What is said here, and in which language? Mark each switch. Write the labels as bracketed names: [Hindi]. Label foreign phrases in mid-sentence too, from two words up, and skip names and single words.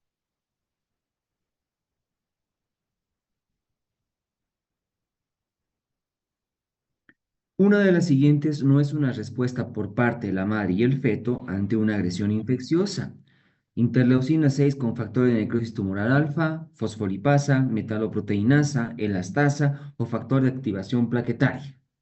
[Spanish] Una de las siguientes no es una respuesta por parte de la madre y el feto ante una agresión infecciosa. Interleucina 6 con factor de necrosis tumoral alfa, fosfolipasa, metaloproteinasa, elastasa o factor de activación plaquetaria.